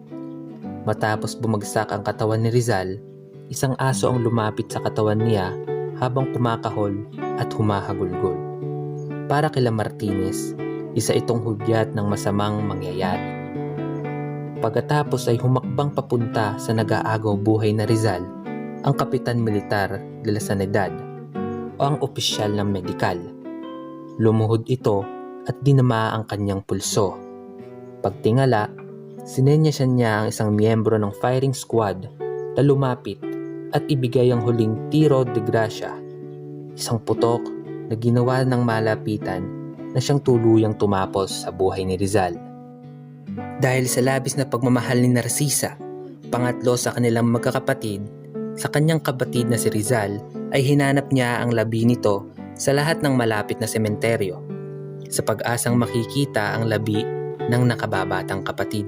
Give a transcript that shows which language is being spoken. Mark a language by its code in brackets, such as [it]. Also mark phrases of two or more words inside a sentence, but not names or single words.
[tl] Matapos bumagsak ang katawan ni Rizal, isang aso ang lumapit sa katawan niya habang kumakahol at humahagulgol. Para kila Martinez, isa itong hudyat ng masamang mangyayari. Pagkatapos ay humakbang papunta sa nag-aagaw buhay na Rizal, ang kapitan [es] militar de la Sanidad [tl] o ang opisyal ng medikal. Lumuhod ito at dinama ang kanyang pulso. Pagtingala, sinenyasyan niya ang isang miyembro ng [en] firing squad [tl] na lumapit at ibigay ang huling [es] tiro de gracia, [tl] isang putok na ginawa ng malapitan na siyang tuluyang tumapos sa buhay ni Rizal. Dahil sa labis na pagmamahal ni Narcisa, pangatlo sa kanilang magkakapatid, sa kanyang kapatid na si Rizal ay hinanap niya ang labi nito sa lahat ng malapit na sementeryo, sa pag-asang makikita ang labi ng nakababatang kapatid.